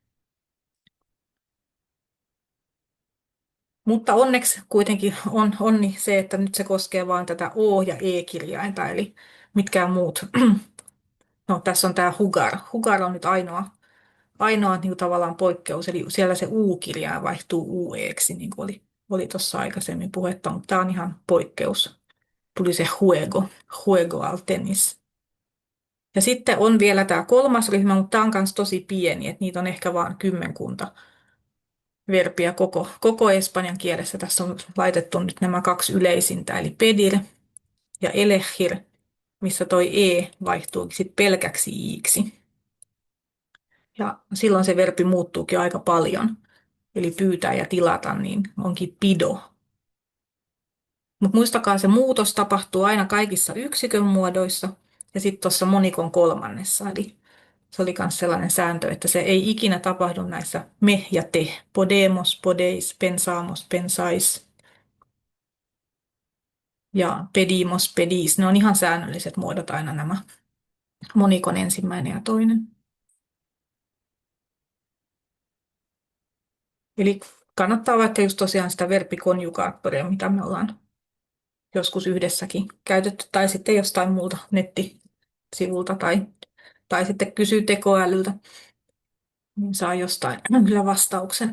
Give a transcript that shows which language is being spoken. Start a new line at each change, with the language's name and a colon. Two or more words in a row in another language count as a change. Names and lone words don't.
Finnish: Mutta onneksi kuitenkin on onni se, että nyt se koskee vain tätä O- ja E-kirjainta, eli mitkään muut. No, tässä on tämä hugar. Hugar on nyt ainoa niin kuin tavallaan poikkeus, eli siellä se U-kirjain vaihtuu UEksi, niin kuin oli tuossa aikaisemmin puhetta, mutta tämä on ihan poikkeus. Tuli se
Spanish: juego al tenis.
Finnish: Ja sitten on vielä tämä kolmas ryhmä, mutta tämä on myös tosi pieni, että niitä on ehkä vain kymmenkunta verbiä koko espanjan kielessä. Tässä on laitettu nyt nämä kaksi yleisintä, eli pedir ja elegir, missä toi e vaihtuu sitten pelkäksi iiksi. Ja silloin se verbi muuttuukin aika paljon. Eli pyytää ja tilata, niin onkin pido. Mutta muistakaa, se muutos tapahtuu aina kaikissa yksikön muodoissa ja sitten tuossa monikon kolmannessa. Eli se oli myös sellainen sääntö, että se ei ikinä tapahdu näissä me ja te.
Spanish: Podemos, podeis, pensamos, pensais ja pedimos, pedis.
Finnish: Ne on ihan säännölliset muodot aina nämä. monikon ensimmäinen ja toinen. Eli kannattaa vaikka just tosiaan sitä verbikonjugaattoria, mitä me ollaan joskus yhdessäkin käytetty, tai sitten jostain muulta nettisivulta, tai sitten kysyy tekoälyltä, niin saa jostain kyllä vastauksen.